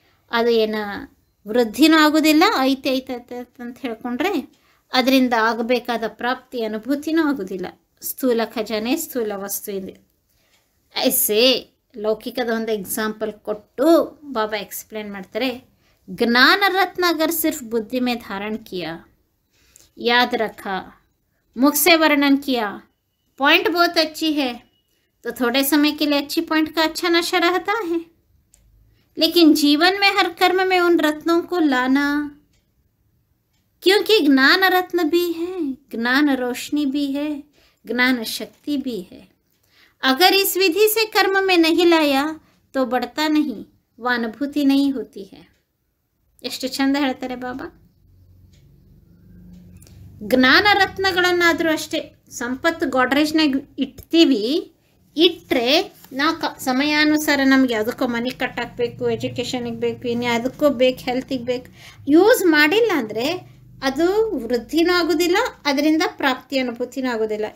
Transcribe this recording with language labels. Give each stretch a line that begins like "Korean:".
Kannada: ಅದು ಏನು ವೃದ್ಧಿನೂ ಆಗೋದಿಲ್ಲ. ಐತೆ ಅಂತ ಹೇಳ್ಕೊಂಡ್ರೆ ಅದರಿಂದ ಆಗಬೇಕಾದ ಪ್ರಾಪ್ತಿ ಅನುಭೂತಿನೂ ಆಗೋದಿಲ್ಲ. ಸ್ಥೂಲ ಖಜಾನೆ ಸ್ಥೂಲ ವಸ್ತು ಇದೆ. ಐಸೆ ಲೌಕಿಕದ ಒಂದು ಎಕ್ಸಾಂಪಲ್ ಕೊಟ್ಟು ಬಾಬಾ ಎಕ್ಸ್ಪ್ಲೇನ್ ಮಾಡ್ತಾರೆ.
Hindi: ज्ञान रत्न अगर सिर्फ बुद्धि में धारण किया, याद रखा, मुख से वर्णन किया, पॉइंट बहुत अच्छी है, तो थोड़े समय के लिए अच्छी पॉइंट का अच्छा नशा रहता है, लेकिन जीवन में हर कर्म में उन रत्नों को लाना, क्योंकि ज्ञान रत्न भी है, ज्ञान रोशनी भी है, ज्ञान शक्ति भी है. अगर इस विधि से कर्म में नहीं लाया तो बढ़ता नहीं, वह अनुभूति नहीं होती है.
Kannada: ಎಷ್ಟು ಚಂದ ಹೇಳ್ತಾರೆ ಬಾಬಾ. ಜ್ಞಾನ ರತ್ನಗಳನ್ನಾದರೂ ಅಷ್ಟೇ ಸಂಪತ್ತು ಗೋಡ್ರೇಜ್ನಾಗ ಇಡ್ತೀವಿ. ಇಟ್ಟರೆ ನಾವು ಸಮಯಾನುಸಾರ ನಮ್ಗೆ ಯಾವುದಕ್ಕೋ ಮನೆ ಕಟ್ಟಾಕಬೇಕು, ಎಜುಕೇಷನಿಗೆ ಬೇಕು, ಇನ್ನು ಅದಕ್ಕೂ ಬೇಕು, ಹೆಲ್ತಿಗೆ ಬೇಕು. ಯೂಸ್ ಮಾಡಿಲ್ಲ ಅಂದರೆ ಅದು ವೃದ್ಧಿನೂ ಆಗೋದಿಲ್ಲ, ಅದರಿಂದ ಪ್ರಾಪ್ತಿ ಅನುಭೂತಿನೂ ಆಗೋದಿಲ್ಲ.